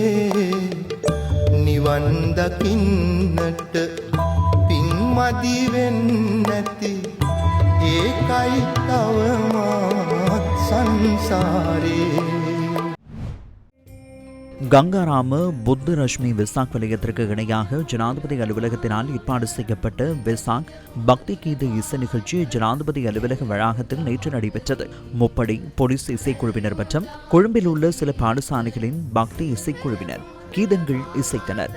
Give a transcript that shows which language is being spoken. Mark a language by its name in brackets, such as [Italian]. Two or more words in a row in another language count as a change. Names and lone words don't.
[Sinhala] නිවන් දකින්නට පින් මදි වෙන්නැති ඒකයි තවමත් සංසාරේ. [Tamil] கங்காராம புத்த ரஷ்மி வெசாக் வலயத்திற்கு இணையாக ஜனாதிபதி அலுவலகத்தினால் ஏற்பாடு செய்யப்பட்ட வெசாக் பக்தி கீத இசை நிகழ்ச்சி ஜனாதிபதி அலுவலக வளாகத்தில் நேற்று நடைபெற்றது. முப்படை போலீஸ் இசைக்குழுவினர் மற்றும் கொழும்பில் உள்ள சில பாடசாலைகளின் பக்தி இசைக்குழுவினர் கீதங்கள் இசைத்தனர்.